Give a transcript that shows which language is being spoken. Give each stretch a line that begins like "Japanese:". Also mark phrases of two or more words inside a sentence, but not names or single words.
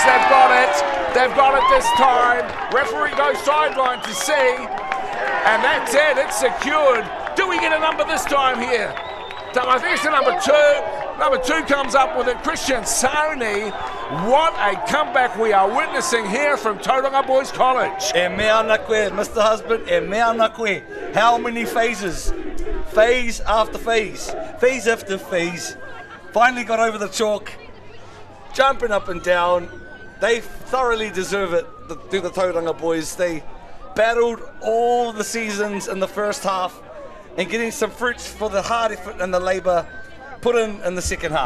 English: They've got it. They've got it this time. Referee goes sideline to see, and that's it. It's secured. Do we get a number this time here? I think it's the number 2. Number 2 comes up with it, Christian Sony. What a comeback we are witnessing here from Tauranga Boys College.
Māori: E mea ana koe, Mr. Husband, e mea ana koe.
English: How many phases? Phase after phase. Phase after phase. Finally got over the chalk. Jumping up and down. They thoroughly deserve it, the Tauranga Boys. They battled all the seasons in the first half and getting some fruits for the hard effort and the labour put in the second half.